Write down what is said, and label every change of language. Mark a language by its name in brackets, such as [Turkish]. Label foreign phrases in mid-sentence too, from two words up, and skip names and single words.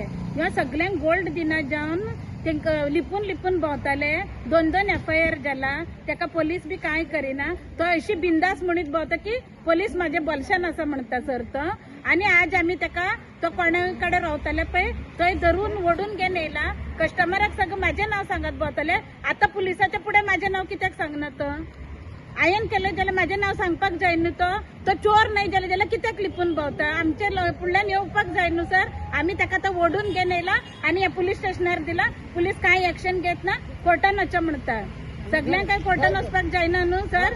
[Konkani] ह्या सगळ्यांक गोल्ड दिना जावन तांकां लिपून भोंवताले. 2 FIR जाला. ताका पोलीस बी कांय करिना. तो अशी बिंदास म्हणीत भोंवता की पोलीस माझ्या बलशान आसा म्हणटा सर तो. आणि आज आम्ही ताका तो कोणा कडेन रावताले पळय थंय धरून ओडून घेवन येयला. कस्टमराक सगळं माझे नाव सांगत भोंवताले. आता पुलिसाच्या पुढे माझे नाव कित्याक सांगना तो? आयन केलं जाल्यार माझे नाव सांगपाक जाय न्हू तो चोर नाही जाल्यार कित्याक लिपून भोंवता? आमचे फुडल्यान येवपाक जाय न्हू सर. आम्ही ताका तो ओडून घेवन येयला आणि हे पोलीस स्टेशनार दिला. पुलीस कांय एक्शन घेत ना, कोर्टान वचचें म्हणटा. सगळ्यांक काय कोर्टान वचपाक जायना न्हू सर.